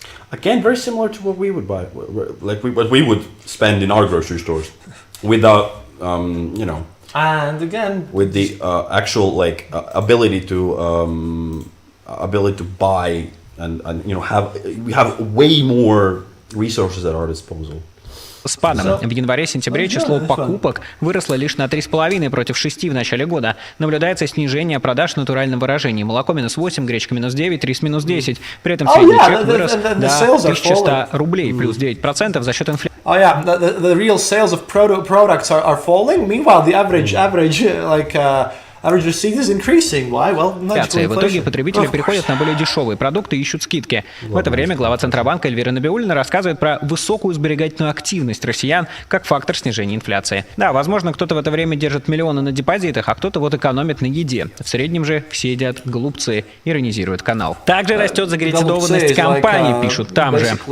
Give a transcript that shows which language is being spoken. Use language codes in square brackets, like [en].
[en] Again, very similar to what we would buy, like what we would spend in our grocery stores, without, And again... with the actual ability to buy and we have way more resources at our disposal. [ru] Спадом. В январе-сентябре число покупок выросло лишь на 3,5 против 6 в начале года. Наблюдается снижение продаж в натуральном выражении. Молоко минус 8, гречка минус 9, рис минус 10. При этом средний чек вырос до 1100 рублей, плюс 9% за счет инфляции. [en] Oh yeah, the real sales of products are falling. Meanwhile, the average receipt is increasing. Why? Well, [ru] в итоге потребители переходят на более дешевые продукты и ищут скидки. В это время глава Центробанка Эльвира Набиуллина рассказывает про высокую сберегательную активность россиян как фактор снижения инфляции. Да, возможно, кто-то в это время держит миллионы на депозитах, а кто-то вот экономит на еде. В среднем же все едят голубцы, иронизирует канал. Также растет закредитованность компаний, пишут там же.